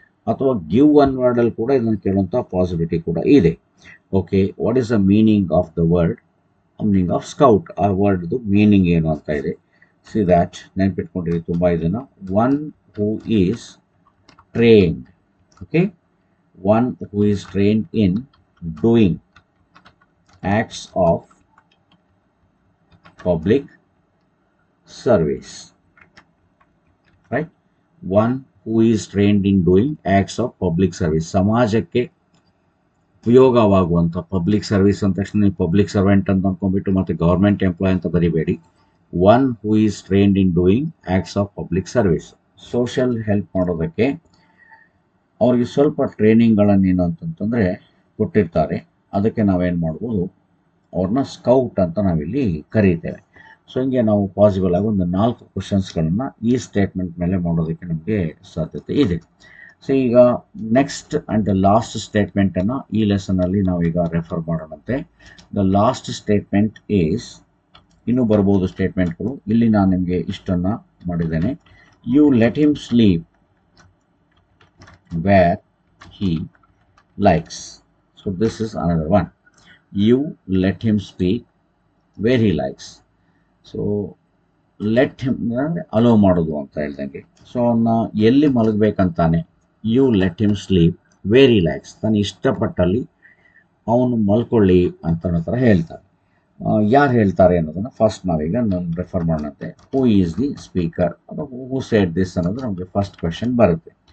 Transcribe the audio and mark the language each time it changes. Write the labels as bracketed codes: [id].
[kn] ಅಥವಾ [en] give one [kn] ವರ್ಡಲ್ಲಿ ಕೂಡ ಇದನ್ನು ಕೇಳುವಂಥ ಪಾಸಿಬಿಲಿಟಿ ಕೂಡ ಇದೆ. [en] Okay, what is the meaning of the word? Meaning of scout, [kn] ಆ ವರ್ಡ್ದು ಮೀನಿಂಗ್ ಏನು ಅಂತ ಇದೆ. [en] see that, [kn] ನೆನ್ಪಿಟ್ಕೊಂಡಿರಿ ತುಂಬ ಇದನ್ನು. [en] One who is trained. Okay, one who is trained in doing acts of public service, right? One who is trained in doing acts of public service. [kn] ಸಮಾಜಕ್ಕೆ ಉಪಯೋಗವಾಗುವಂಥ public service ಅಂದ ತಕ್ಷಣ ನೀವು public servant ಅಂತ ಅಂದ್ಕೊಂಡ್ಬಿಟ್ಟು ಮತ್ತೆ government employee ಅಂತ ಬರಿಬೇಡಿ. [en] One who is trained in doing acts of public service. [kn] Social help ಮಾಡೋದಕ್ಕೆ ಅವ್ರಿಗೆ ಸ್ವಲ್ಪ ಟ್ರೈನಿಂಗ್ಗಳನ್ನು ಏನು ಅಂತಂತಂದರೆ ಕೊಟ್ಟಿರ್ತಾರೆ. ಅದಕ್ಕೆ ನಾವೇನು ಮಾಡ್ಬೋದು, ಅವ್ರನ್ನ ಸ್ಕೌಟ್ ಅಂತ ನಾವಿಲ್ಲಿ ಕರೀತೇವೆ. ಸೊ ಹಿಂಗೆ ನಾವು ಪಾಸಿಬಲ್ ಆಗಿ ಒಂದು 4 ಕ್ವಶನ್ಸ್ಗಳನ್ನು ಈ ಸ್ಟೇಟ್ಮೆಂಟ್ ಮೇಲೆ ಮಾಡೋದಕ್ಕೆ ನಮಗೆ ಸಾಧ್ಯತೆ ಇದೆ. ಸೊ ಈಗ [en] next and the last [kn] ಸ್ಟೇಟ್ಮೆಂಟನ್ನು ಈ ಲೆಸನಲ್ಲಿ ನಾವೀಗ refer ಮಾಡೋಣಂತೆ. [en] the last statement is, [kn] ಇನ್ನೂ ಬರ್ಬೋದು ಸ್ಟೇಟ್ಮೆಂಟ್ಗಳು, ಇಲ್ಲಿ ನಾನು ನಿಮಗೆ ಇಷ್ಟನ್ನು ಮಾಡಿದ್ದೇನೆ. [en] You let him sleep where he likes. So this is another one. You let him speak where he likes. So let him allow [kn] ಮಾಡೋದು ಅಂತ ಹೇಳ್ದಂಗೆ. ಸೊ ಅವನ್ನ ಎಲ್ಲಿ ಮಲಗಬೇಕಂತಾನೆ, [en] you let him sleep where he likes, [kn] ತಾನು ಇಷ್ಟಪಟ್ಟಲ್ಲಿ ಅವನು ಮಲ್ಕೊಳ್ಳಿ ಅಂತ ಅನ್ನೋ ಥರ ಹೇಳ್ತಾರೆ. ಯಾರು ಹೇಳ್ತಾರೆ ಅನ್ನೋದನ್ನು ಫಸ್ಟ್ ನಾವೀಗ ನಾನು refer ಮಾಡೋಣಂತೆ. [en] who is the speaker [kn] ಅಥವಾ [en] who said this [kn] ಅನ್ನೋದು ನಮಗೆ ಫಸ್ಟ್ ಕ್ವೆಶನ್ ಬರುತ್ತೆ.